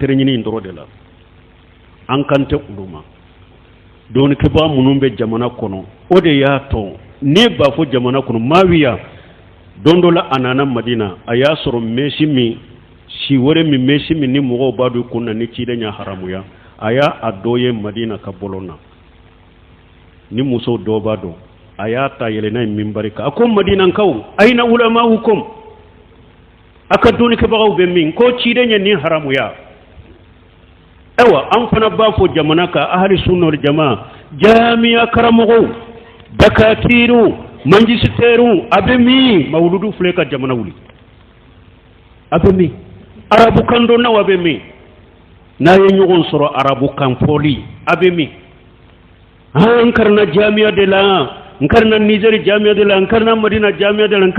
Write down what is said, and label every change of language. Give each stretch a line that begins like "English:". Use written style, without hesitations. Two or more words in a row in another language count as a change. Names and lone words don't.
Bambara: tere ɲini in dɔrɔn de la an kan tɛ olu ma dɔɔnikɛbaga minnu bɛ jamana kɔnɔ o de y'a tɔ ne b'a fɔ jamana kɔnɔ Maawiya don dɔ la a nana Madina a y'a sɔrɔ mesi min si wɛrɛ min mesi min ni mɔgɔw b'a dɔn kun na ni ciden y'a haramuya a y'a a dɔ ye Madina ka bɔlɔn na ni muso dɔw b'a dɔn a y'a ta yɛlɛnna yen minbari kan a ko Madinankaw
Arabic: أين علماؤكم
Bambara: a ka dɔɔnikɛbagaw bɛ min ko ciden ye nin haramuya ayiwa an fana b'a fɔ jamana kan
Arabic: أهل السنة والجماعة
Bambara: jamiya karamɔgɔw dakatiru manjisiteru a bɛ min mawuludu filɛ ka jamana wuli a bɛ min arabu kan dɔnnaw a bɛ min n'a ye ɲɔgɔn sɔrɔ arabu kan fɔli a bɛ min n karina jamiya de la n karina Niger jamiya de la n karina Madina jamiya de la n